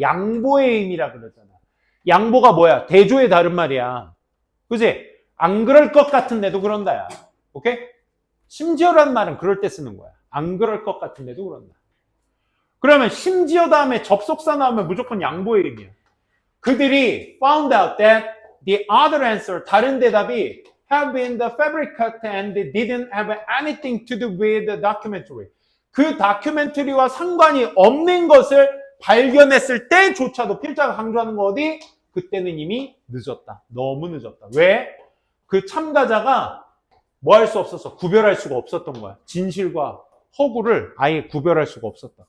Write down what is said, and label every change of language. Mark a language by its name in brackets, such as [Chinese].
[Korean] 양보의 의미라 그러잖아. 양보가 뭐야? 대조의 다른 말이야. 그지? 안 그럴 것 같은데도 그런다야. 오케이? 심지어라는 말은 그럴 때 쓰는 거야. 안 그럴 것 같은데도 그런다. 그러면 심지어 다음에 접속사 나오면 무조건 양보의 의미야. 그들이 [English] found out that the other answer, [Korean] 다른 대답이 [English] have been the fabricated and didn't have anything to do with the documentary. [Korean] 그 다큐멘터리와 상관이 없는 것을 발견했을 때조차도 필자가 강조하는 거 어디? 그때는 이미 늦었다. 너무 늦었다. 왜? 그 참가자가 뭐 할 수 없었어? 구별할 수가 없었던 거야. 진실과 허구를 아예 구별할 수가 없었다.